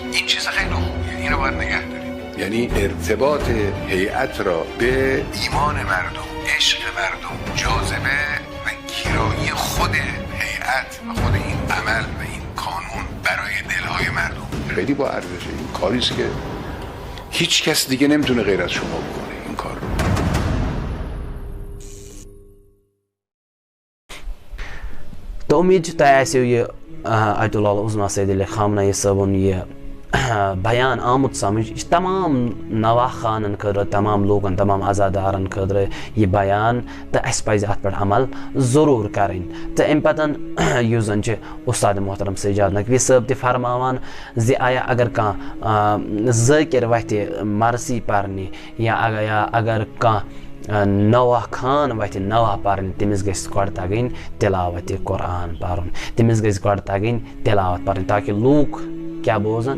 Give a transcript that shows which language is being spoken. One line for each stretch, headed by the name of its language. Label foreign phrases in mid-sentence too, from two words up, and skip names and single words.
Persian: این چیز خیلی خوبیه، اینو باید نگه داریم. یعنی ارتباط هیئت را به ایمان مردم، عشق مردم، جاذبه گیرایی خود هیئت و خود این عمل و این قانون برای دلهای مردم خیلی با ارزشه. این کاریست که هیچ کس دیگه نمیتونه غیر از شما بکنه این کار رو.
Kashmiri: تو امید چھِ تۄہہِ آسیو یہِ آیت اللہ العظمی سید علی خامنہ صٲبُن یہِ بیان آمُت سمجھ. یہ تمام نواح خانن خٲطرٕ، تمام لوٗکن، تمام عزادارن خٲطرٕ یہِ بیان، تہٕ اَسہِ پَزِ اَتھ پٮ۪ٹھ عمل ضروٗر کَرٕنۍ. تہٕ اَمہِ پَتہٕ یُس زَن چھِ اُستاد محترم سجاد نقوی صٲب تہِ فرماوان زِ آیا اگر کانٛہہ ذٲکِر وَتھِ مرثی پَرنہِ یا اگر کانٛہہ نواح خان وَتھِ نواح پَرٕنۍ، تٔمِس گژھِ گۄڈٕ تَگٕنۍ تِلاوتِ قرآن پَرُن، تٔمِس گژھِ گۄڈٕ تَگٕنۍ تِلاوت پَرٕنۍ، تاکہِ لوٗکھ کیا بوزن.